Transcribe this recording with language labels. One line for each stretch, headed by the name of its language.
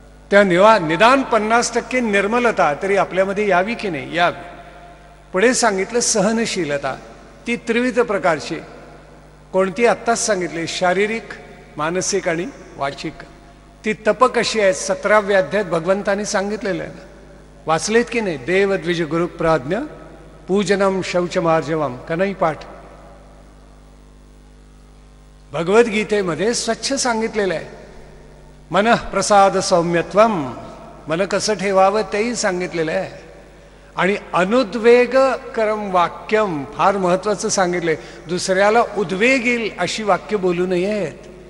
Marathi: त्या निदान 50% निर्मलता तरी आपल्यामध्ये यावी की नाही, यावी. पुढे सांगितलं सहनशीलता. ती त्रिविध प्रकारची. कोणती आत्ताच सांगितली, शारीरिक, मानसिक आणि वाचिक. ती तप कशी आहे 17व्या अध्यायात भगवंतांनी सांगितलेलं आहे ना, वाचलेत की नाही?
Sanskrit: देव द्विज गुरु प्राज्ञ पूजनम शौचमार्जवम.
Marathi: का नाही पाठ? भगवद्गीतेमध्ये स्वच्छ सांगितलेलं आहे.
Sanskrit: मन प्रसाद सौम्यत्वम,
Marathi: मन कसं ठेवावं तेही सांगितलेलं आहे. आणि
Sanskrit: अनुद्वेग करम वाक्यम,
Marathi: फार महत्वाचं सांगितलंय. दुसऱ्याला उद्वेग येईल अशी वाक्य बोलू नयेत.